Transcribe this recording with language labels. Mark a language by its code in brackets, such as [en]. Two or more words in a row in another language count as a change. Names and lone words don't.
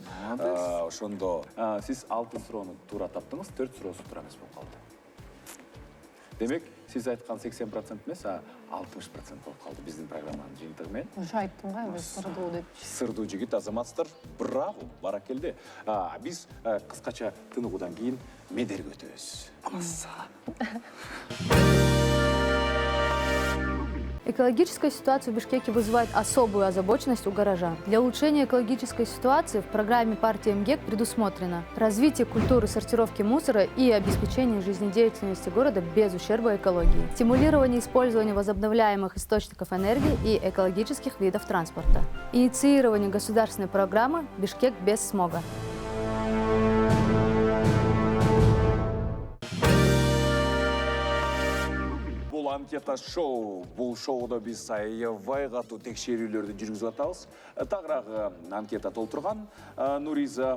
[ky] Ошондо сиз 6 суроону туура таптыңыз, 4 суроосу туура эмес болуп калды. Демек, сиз айткан 80% эмес, 60% болуп калды биздин программанын жыйынтыгы менен. Ошо айттым го, биз сырдуу деп. Сырдуу жигит, азаматсыздар, браво, баракелде. Биз кыскача тыныгуудан кийин медерге өтөбүз. [ru] Экологическая ситуация в Бишкеке вызывает особую озабоченность у горожан. Для улучшения экологической ситуации в программе партии МГЕК предусмотрено развитие культуры сортировки мусора и обеспечение жизнедеятельности города без ущерба экологии, стимулирование использования возобновляемых источников энергии и экологических видов транспорта, инициирование государственной программы «Бишкек без смога». [ky] Бул анкета шоу. Бул шоудо биз аябай катуу текшерүүлөрдү жүргүзүп атабыз. Тагыраагы анкета толтурган Нуриза.